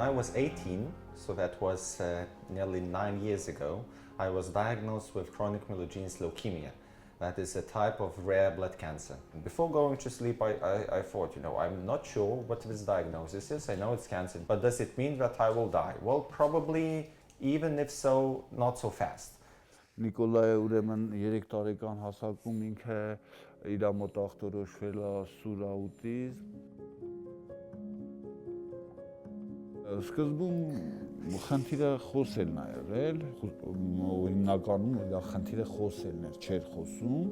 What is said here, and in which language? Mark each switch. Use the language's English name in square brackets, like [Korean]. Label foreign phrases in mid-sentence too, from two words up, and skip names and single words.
[English] I was 18, so that was nearly 9 years ago, I was diagnosed with chronic myelogenous leukemia. That is a type of rare blood cancer. Before going to sleep, I thought, I'm not sure what this diagnosis is. I know it's cancer, but does it mean that I will die? Well, probably, even if so, not so fast. [Armenian] Նիկոլայը ուրեմն 3 տարեկան հասակում ինքը իր մոտ ախտորոշվել է սուր աուտիզմ։ Սկզբում խնդիրը խոսելն է եղել, հիմնականում դա խնդիրը խոսելն էր, չէր խոսում,